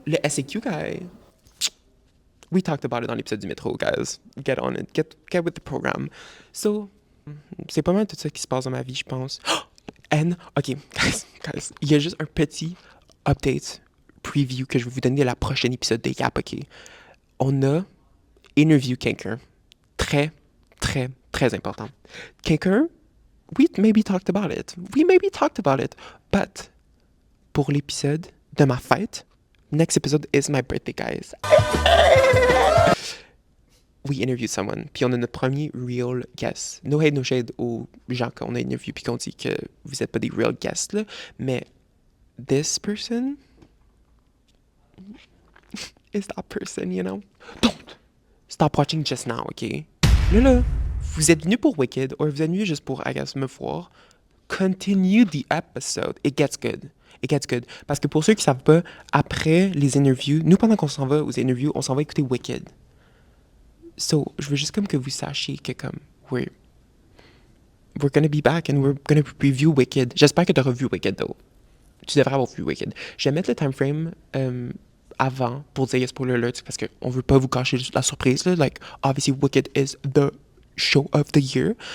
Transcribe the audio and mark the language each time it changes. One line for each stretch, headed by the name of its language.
English: le SAQ guy. We talked about it
French: dans l'épisode du métro,
English: guys. Get on it. Get with the program. So,
French: C'est pas mal tout ça qui se passe dans ma vie, je pense. OK, guys, il y a juste un petit update preview que je vais vous donner de la prochaine épisode de Yap, OK? On a interview quelqu'un très, très, très important. Quelqu'un,
English: we maybe talked about it. But
French: pour l'épisode de ma fête,
English: next episode is my birthday, guys. We interviewed someone,
French: puis on a notre premier real guest.
English: No hate, no shade
French: aux gens qu'on a interviewé puis qu'on dit que vous n'êtes pas des real guests, là, mais
English: this person is that person, you know? Don't stop watching just now, OK?
French: Là, vous êtes venu pour Wicked, ou vous êtes venu juste pour,
English: I guess,
French: me voir.
English: Continue the episode. It gets good.
French: Parce que pour ceux qui savent pas, après les interviews, nous, pendant qu'on s'en va aux interviews, on s'en va écouter Wicked. So, je veux juste comme que vous sachiez que comme,
English: we're gonna be back and we're gonna review Wicked.
French: J'espère que tu as revu Wicked, though. Tu devrais avoir vu Wicked. Je vais mettre le time frame avant pour dire
English: spoiler alert
French: parce qu'on veut pas vous cacher la surprise, là.
English: Like, obviously, Wicked is the show of the year.